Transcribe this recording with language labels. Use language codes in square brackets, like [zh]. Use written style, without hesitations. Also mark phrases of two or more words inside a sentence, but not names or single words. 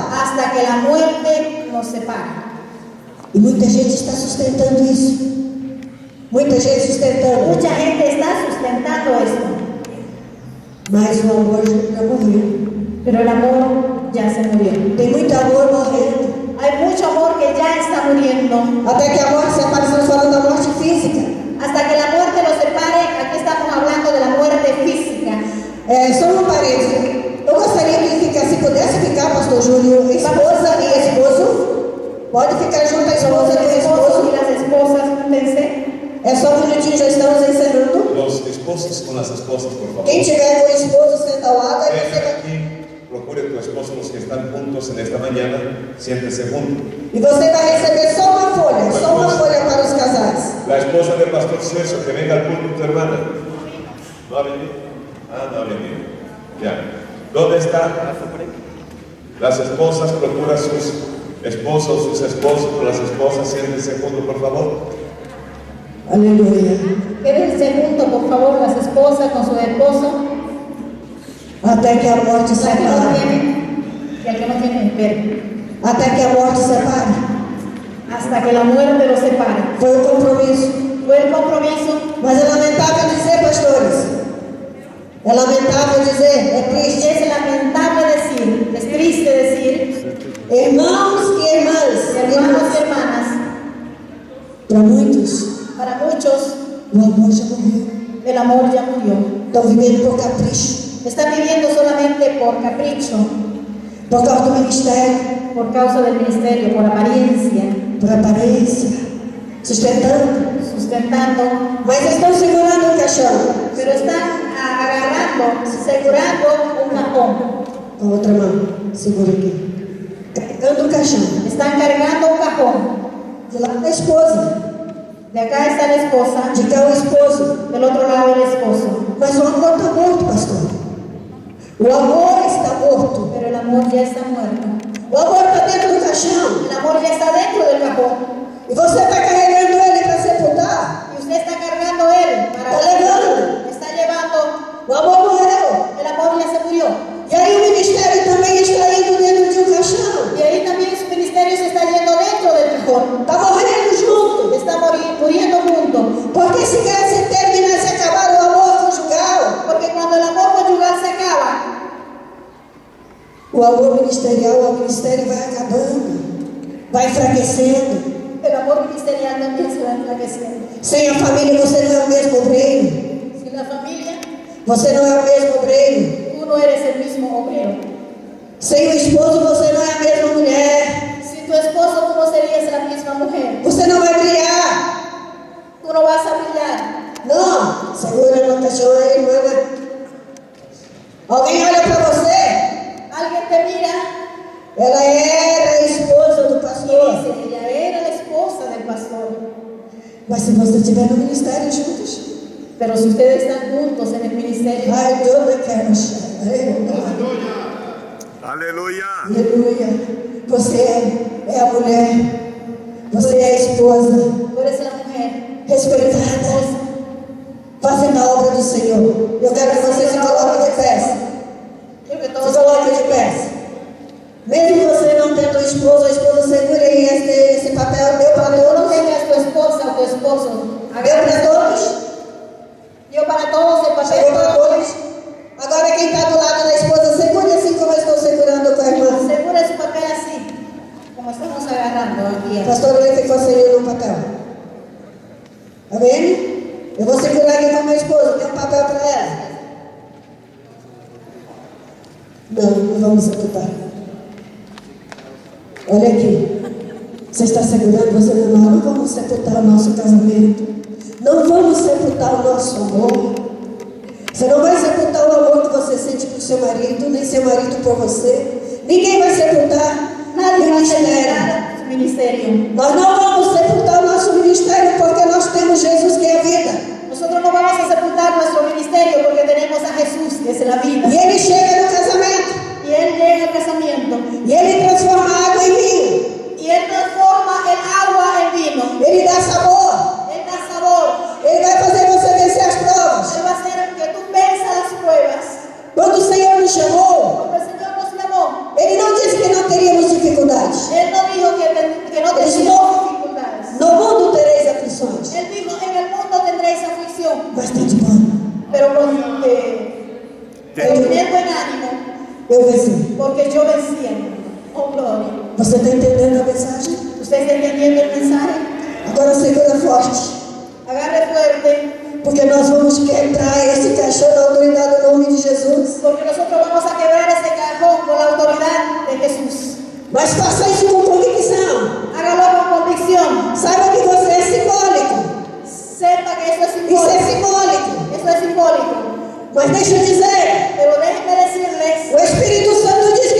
[es] hasta que la muerte nos separe. [pt] E muita gente está sustentando isso. Muita gente sustentando. [es] Mucha gente está sustentando esto, [pt] Mas o amor já morreu. [es] pero el amor ya se murió. [pt] Tem muito amor morrendo. [es] Hay mucho amor que ya está muriendo. [pt] Até que a morte separe, estamos falando da morte física. [es] Hasta que la muerte nos separe, aquí estamos hablando de la muerte física. [pt] Só um parênteses. Eu gostaria que ficasse, se pudesse ficar, pastor Júlio, esposa e esposo. Pode ficar junto a esposa e o [es] Los esposos [pt] esposo. [es] y las esposas, júntense. [pt] É só um minutinho, já estamos encerrando. [es] Los esposos con las esposas, por favor. [pt] Quem tiver com o esposo, senta ao lado. Aí você [es] Vengan [pt] vai... [es] aquí. procure tu esposo, los que están juntos en esta mañana, siéntese juntos. [pt] E você vai receber só uma folha para os casais. [es] La esposa del pastor Celso, que venga al culto tu hermana. ¿No ha venido? Ah, no ha venido. Ya. ¿Dónde está? Las esposas, procura a sus esposos, sus esposos, las esposas, siéntense juntos, por favor. [pt] Aleluia. [es] Quédense juntos, por favor, las esposas con su esposo. [pt] Até que a morte [es] La que no [pt] separe. [es] tiene, y el que no tiene, espere. [pt] Até que a morte separe. [es] Hasta que la muerte los separe. [pt] Foi o compromisso. [es] Fue el compromiso. [pt] Mas é lamentável dizer, pastores. É lamentável dizer, é triste. [es] Es lamentable decir, es triste decir, [pt] Irmãos e irmãs, [es] hermanos y hermanas, [pt] para muitos, [es] para muchos [pt] o amor já morreu. [es] el amor ya murió. [pt] Estão vivendo por capricho, [es] Están viviendo solamente por capricho, [pt] por causa do ministério, [es] por causa del ministerio, por apariencia, [pt] por aparência, sustentando. [es] sustentando, [pt] Mas estão segurando o caixão [es] pero están agarrando, asegurando un cajón. [pt] com a outra mão. Segura aqui. Carregando o caixão. [es] Están cargando un cajón. [pt] De lá está a esposa, [es] De acá está la esposa, [pt] de cá o esposo. [es] del otro lado el esposo. [pt] Mas o amor está morto, pastor. O amor está morto. [es] Pero el amor ya está muerto. [pt] O amor está dentro do caixão. [es] El amor ya está dentro del cajón. [pt] E você está carregando ele para sepultar. [es] Y usted está cargando él para [pt] Está levando. [es] está llevando. [pt] O amor morreu. [es] El amor ya se murió. [pt] E aí o ministério também está indo dentro de um caixão. [es] Y ahí también su ministerio se está yendo dentro del cajón. [pt] Está morrendo junto. [es] Está muriendo junto. [pt] Porque se termina, se acabar o amor conjugal, [es] Porque cuando el amor conyugal se acaba, [pt] o amor ministerial, o ministério vai acabando, vai enfraquecendo. [es] el amor ministerial también se va enflaqueciendo. [pt] Sem a família você não é o mesmo obreiro. [es] Sin la familia, [pt] Você não é o mesmo obreiro. [es] tú no eres el mismo obrero. [pt] Sem o esposo você não é a mesma mulher. [es] Sin tu esposo, tú no serías la misma mujer. [pt] Você não vai brilhar. [es] Tú no vas a brillar. [pt] Não. Segura no caixão aí, irmã. Alguém olha para você. [es] Alguien te mira [pt] Ela era a esposa do [es] y [pt] pastor. [es] dice, ella era la esposa del pastor. [pt] Mas se você estiver no ministério juntos, [es] Pero si ustedes están juntos en el ministerio, [pt] ai, Deus eu quero achar. [es] Aleluya. [pt] Aleluia. Você é a mulher. Você é a esposa. [es] tú eres la mujer, [pt] Respeitada. Fazendo a obra do Senhor. Eu quero que você se coloque de pé. [es] quiero que [pt] Se [es] todos [pt] coloque de pé. Mesmo você não tendo esposo, a esposa segura aí esse papel meu para [es] Cuando tú no todos. tengas tu esposa o tu esposo, [pt] Meu para [es] agarra todos. yo para todos el papel [pt] Chegou para [es] para todos. [pt] Agora quem está do lado da esposa, segure assim como eu estou segurando com a irmã. [es] Segura su papel así, como estamos agarrando aquí. [pt] Pastor Lee ficou segurando o papel. Amém? Eu vou segurar aqui com a minha esposa, tem um papel para ela. Não vamos sepultar. Olha aqui. Você está segurando, você não vamos sepultar o nosso casamento. Não vamos sepultar o nosso amor. Você não vai sepultar o amor que você sente por seu marido, nem seu marido por você. Ninguém vai sepultar [es] Nadie [pt] o [es] va a [pt] ministério. [es] terminar su ministerio. [pt] Nós não vamos sepultar o nosso ministério porque nós temos Jesus que é a vida. [es] Nosotros no vamos a sepultar nuestro ministerio porque tenemos a Jesús, que es la vida. [pt] E Ele chega no casamento. [es] Y Él llega al casamiento. [pt] E Ele transforma a água em vinho. [es] Y Él transforma el agua en vino. [pt] Ele dá sabor. [es] Él da sabor. [pt] Ele vai fazer você vencer as provas. [es] Él va a hacer que tú venzas las pruebas. [pt] Quando o Senhor nos chamou, [es] Cuando el Señor nos llamó, [pt] Ele não disse que não teríamos dificuldades. [es] Él no dijo que no Él tendríamos dificultades. [pt] No mundo tereis aflições. [es] Él dijo, en el mundo tendréis aflicción, [pt] Mas tem de bom. [es] pero con teniendo en ánimo, [pt] Eu venci. [es] porque yo vencí. Oh, gloria. [pt] Você está entendendo a mensagem? [es] ¿Usted está entendiendo el mensaje? [pt] Agora segura forte. [es] Agarre fuerte, [pt] Porque nós vamos quebrar esse caixão na autoridade do nome de Jesus. [es] porque nosotros vamos a quebrar ese cajón con la autoridad de Jesús. [pt] Mas faça isso com convicção. [es] Hágalo con convicción. [pt] Saiba que você é simbólico. [es] Sepa que eso es [pt] Isso é simbólico. [es] simbólico. Eso es simbólico. [pt] Mas deixa eu dizer, [es] Pero déjenme decirles, [pt] o Espírito Santo